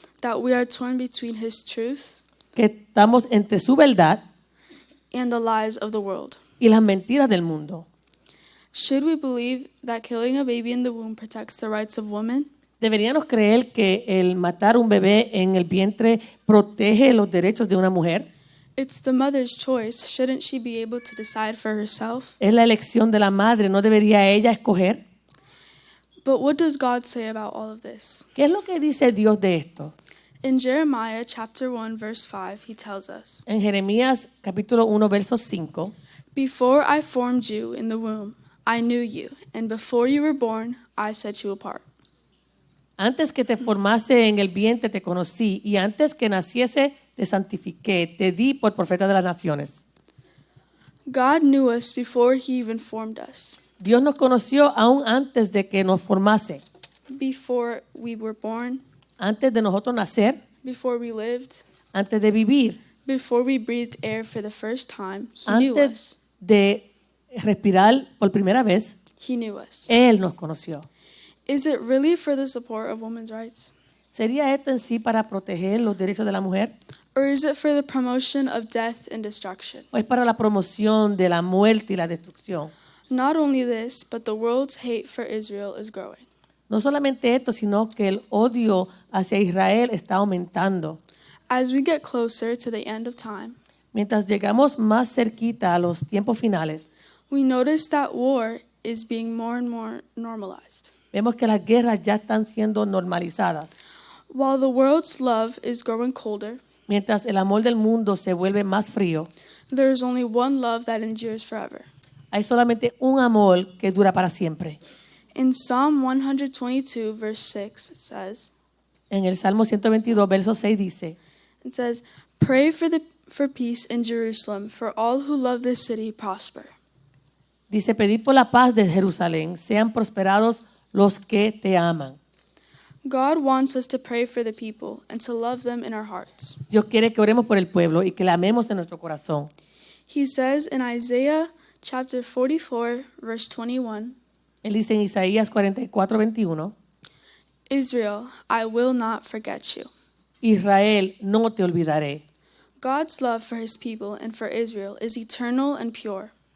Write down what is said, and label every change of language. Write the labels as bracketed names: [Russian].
[English] that we are torn between His truth [Spanish] que estamos entre su verdad [English] and the lies of the world? [Spanish] y las mentiras del mundo. [English] Should we believe that killing a baby in the womb protects the rights of women? [Spanish] ¿Deberíamos creer que el matar un bebé en el vientre protege los derechos de una mujer? [English] It's the mother's choice. Shouldn't she be able to decide for herself? [Spanish] Es la elección de la madre, ¿no debería ella escoger? [English] But what does God say about all of this? [Spanish] ¿Qué es lo que dice Dios de esto? [English] In Jeremiah chapter 1 verse 5, he tells us, [Spanish] En Jeremías capítulo 1 verso 5, [English] "Before I formed you in the womb, I knew you, and before you were born, I set you apart." [Spanish] antes que te formase en el vientre te conocí y antes que naciese te santifiqué, te di por profeta de las naciones. [English] God knew us before he even formed us. [Spanish] Dios nos conoció aún antes de que nos formase, [English] Before we were born, [Spanish] antes de nosotros nacer, [English] before we lived, [Spanish] antes de vivir, [English] before we breathed air for the first time, he knew us. [Spanish] antes de respirar por primera vez, [English] He knew us. [Spanish] Él nos conoció. [English] Is it really for the support of women's rights? [Spanish] ¿Sería esto en sí para proteger los derechos de la mujer? [English] Or is it for the promotion of death and destruction? [Spanish] ¿O es para la promoción de la muerte y la destrucción? [English] Not only this, but the world's hate for Israel is growing. [Spanish] No solamente esto, sino que el odio hacia Israel está aumentando. [English] As we get closer to the end of time, [Spanish] Mientras llegamos más cerquita a los tiempos finales, [English] we notice that war is being more and more normalized. [Spanish] vemos que las guerras ya están siendo normalizadas. [English] While the world's love is growing colder, [Spanish] Mientras el amor del mundo se vuelve más frío, [English] there is only one love that endures forever. [Spanish] hay solamente un amor que dura para siempre. [English] In Psalm 122, verse 6, it says, [Spanish] En el Salmo 122, verso 6 dice, [English] "Pray for peace in Jerusalem, for all who love this city prosper." [Spanish] dice, pedid por la paz de Jerusalén, sean prosperados los que te aman. [English] God wants us to pray for the people and to love them in our hearts. [Spanish] Dios quiere que oremos por el pueblo y que le amemos en nuestro corazón. [English] He says in Isaiah chapter 44, verse 21, [Spanish] Él dice en Isaías 44, 21, [English] "Israel, I will not forget you." [Spanish] Israel, no te olvidaré. [English] God's love for his people and for Israel is eternal and pure.